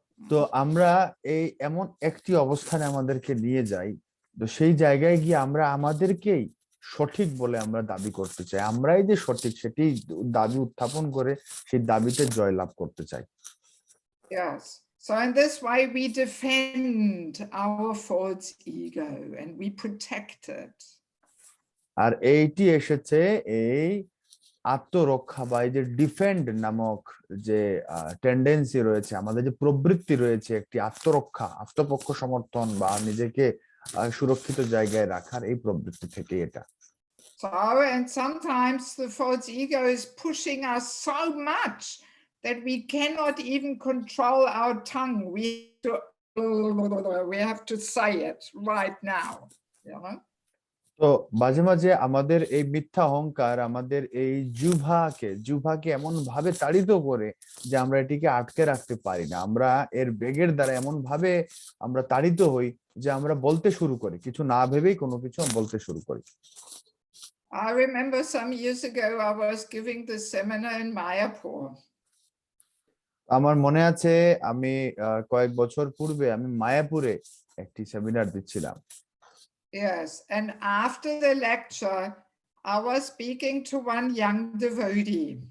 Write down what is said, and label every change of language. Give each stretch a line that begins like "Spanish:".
Bangla: তো আমরা এই এমন একটি অবস্থানে আমাদেরকে নিয়ে যাই, তো সেই জায়গায় গিয়ে আমরা আমাদেরকেই সঠিক বলে আমরা দাবি করতে চাই, আমরাই যে সঠিক সেটি দাবি উত্থাপন করে সেই দাবিতে জয়লাভ করতে চাই।
English: Yes. So in this way, we defend our false ego and we protect it.
Bangla: আর এইটি এসেছে এই আত্মরক্ষা বা এই যে ডিফেন্ড নামক যে টেন্ডেন্সি রয়েছে, আমাদের যে প্রবৃত্তি রয়েছে একটি আত্মরক্ষা, আত্মপক্ষ সমর্থন বা নিজেকে সুরক্ষিত জায়গায় রাখার এই প্রবৃত্তি থেকে এটা।
English: So, and sometimes the false ego is pushing us so much that we cannot even control our tongue. We have to say it right now, you know?
Bangla: তো মাঝে মাঝে আমাদের এই মিথ্যা অহংকার আমাদের এই জিহ্বাকে এমন ভাবে তাড়িত করে যে আমরা এটিকে আটকে রাখতে পারি না, আমরা এর বেগের দ্বারা এমন ভাবে আমরা তাড়িত হই যে আমরা বলতে শুরু করি, কিছু না ভেবেই কোনো কিছু বলতে শুরু করি।
English: I remember some years ago I was giving the seminar in Mayapur.
Bangla: আমার মনে আছে আমি কয়েক বছর পূর্বে আমি মায়াপুরে একটি সেমিনার দিচ্ছিলাম।
English: Yes, and after the lecture, I was speaking to one young devotee.